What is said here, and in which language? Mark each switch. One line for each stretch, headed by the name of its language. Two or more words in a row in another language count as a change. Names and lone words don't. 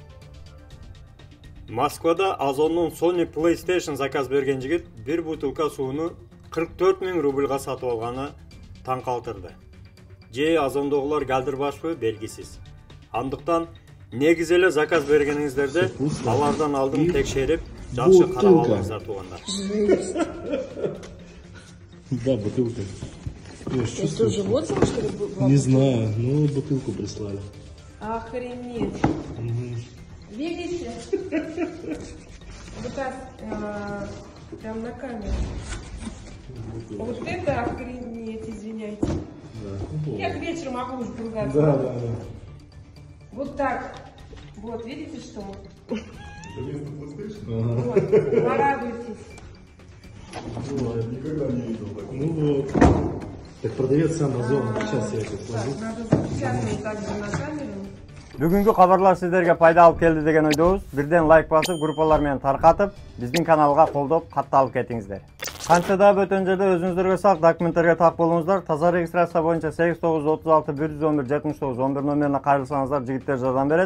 Kyrgyz: Москвада Озондон Sony PlayStation заказ берген жигит 1 бутылка сууну 44 000 рубльга сатып алганы таң калтырды. Же Озондогулар галдырбашпы белгисиз. Андыктан негизи эле заказ бергениңиздерде алардан алдын текшерип, жакшы карап алыңыздар туугандар.
Russian: Да, бутылка. Это уже вот что ли? Не знаю, ну бутылку прислали. Охренеть. Видите? Вот так, прям на камеру. Вот это охренеть, извиняйте. Я к вечеру могу уже другаться. Да. Вот так. Вот, видите, что? Вот, порадуйтесь. Я никогда не видел такого. Ну вот. Так продавец Amazon. Сейчас я это сложу. Так, надо запечатать также на камеру.
Kyrgyz: Бүгүнкү кабарлар сиздерге пайда алып келди деген ойдобуз. Бирден лайк басып, группалар менен таркатып, биздин каналга колдоп, катталып кетиңиздер. Канча да бөтөн жерде өзүңүздөргө сак документтерге так болуңуздар. Таза регистрация боюнча 8936 111 79 11 номерине кайрылсаңыздар, жигиттер жардам берет.